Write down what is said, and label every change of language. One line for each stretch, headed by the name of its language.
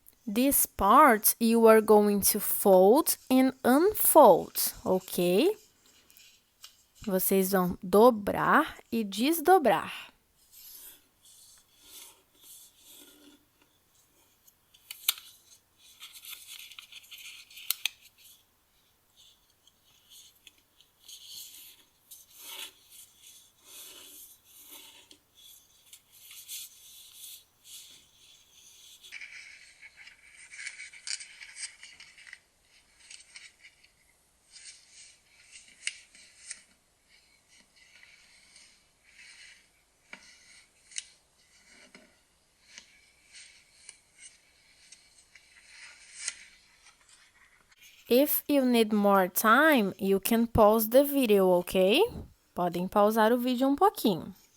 English: This part you are going to fold and unfold, ok?
Portuguese: Vocês vão dobrar e desdobrar.
English: If you need more time, you can pause the video, ok?
Portuguese: Podem pausar o vídeo um pouquinho.